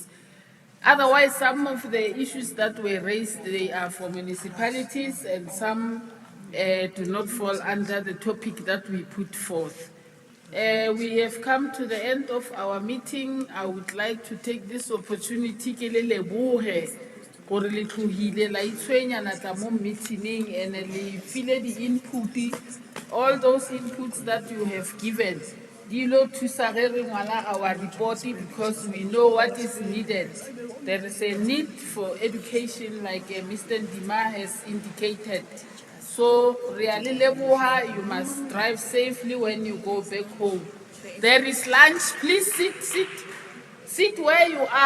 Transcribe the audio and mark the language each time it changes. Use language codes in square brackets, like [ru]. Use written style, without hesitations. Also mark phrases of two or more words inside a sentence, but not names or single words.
[en] Otherwise, some of the issues that were raised, they are for municipalities and some do not fall under the topic that we put forth. We have come to the end of our meeting. I would like to take this opportunity [nso] ke le lebohe gore le tlohile la itshwenya tsa mo meeting and le file di input, [en] all those inputs that you have given. [nso] Dilo thusa ge re ngwala [en] our report because we know what is needed. There is a need for education like Mr. Ndima has indicated. So, really, Leboha, you must drive safely when you go back home. There is lunch. Please sit where you are.